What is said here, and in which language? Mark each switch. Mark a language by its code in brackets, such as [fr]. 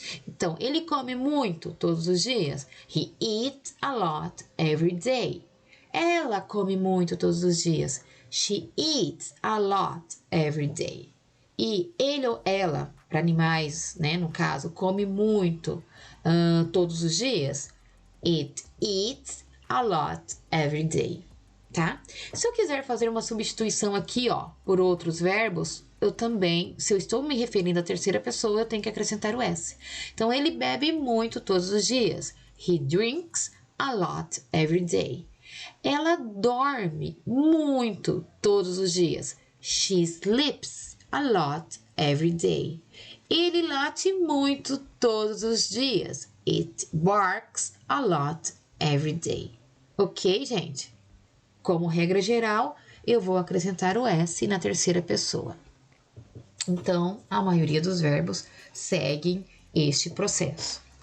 [pt] Então, ele come muito todos os dias. [en] He eats a lot every day. [pt] Ela come muito todos os dias. [en] She eats a lot every day. [pt] E ele ou ela, para animais, né, no caso, come muito todos os dias. [en] It eats a lot every day, tá? [pt] Se eu quiser fazer uma substituição aqui, ó, por outros verbos, eu também, se eu estou me referindo à terceira pessoa, eu tenho que acrescentar o S. Então, ele bebe muito todos os dias. [en] He drinks a lot every day. [pt] Ela dorme muito todos os dias. [en] She sleeps a lot every day. [pt] Ele late muito todos os dias. [en] It barks a lot every day. Ok, [pt] gente? Como regra geral, eu vou acrescentar o S na terceira pessoa. Então, a maioria dos verbos seguem este processo.